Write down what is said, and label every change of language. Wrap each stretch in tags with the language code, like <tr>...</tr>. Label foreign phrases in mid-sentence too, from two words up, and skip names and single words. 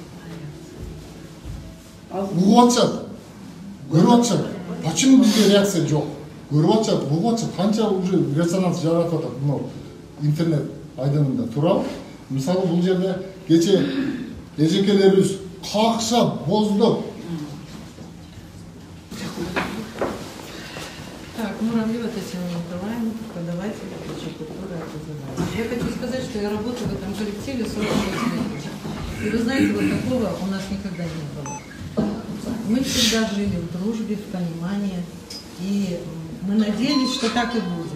<ky>Угуп атышат, көрүп атышат. Почему бизде реакция жок? Көрүп атышат, угуп атышат. Канча уже резонанс жаратып атат мына интернет айдыңында. Туурабы? Мисалы бул жерде кече эжекелерибиз какшап, боздоп.</ky> <ru>Так, Муравьева Татьяна Николаевна, преподаватель общей культуры и образования. Я хочу сказать, что я работаю в этом коллективе 48 лет. И вы знаете, вот такого у нас никогда не было. Мы всегда жили в дружбе, в понимании, и мы надеялись, что так и будет.</ru>